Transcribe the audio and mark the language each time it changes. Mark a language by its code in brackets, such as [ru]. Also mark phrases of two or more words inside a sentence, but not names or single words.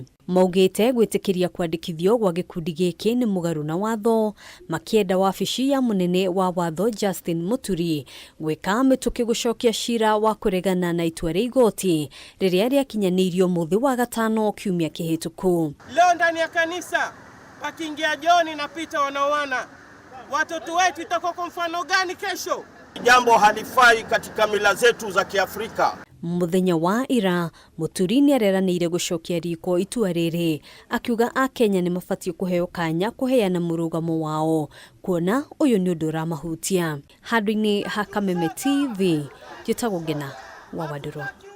[ki] Maugite gwitikiria kwandikithio gwa gikundi giki ni mugaru na watho, makienda wabici ya munene wa watho Justin Muturi gwika mituki gucokia cira wa kuregana na itua ria igoti riria riakinyanirio muthi wa gatano kiumia kihituku. [sw] Leo ndani ya kanisa pakiingia Joni na Peter wanaoana, watoto wetu itakuwa kwa mfano gani kesho? Jambo halifai katika mila zetu za Kiafrika. [ki] Muthenya wa ira, Muturi ni areranire gucokia riko itua riri, akiuga a Kenya ni mafatie kuheo kanya kuheana murugamo wao, kuona uyu ni undu ramahutia. Handũ-inĩ ha Kameme TV, njĩtagwo Ngina wa Wadurwa.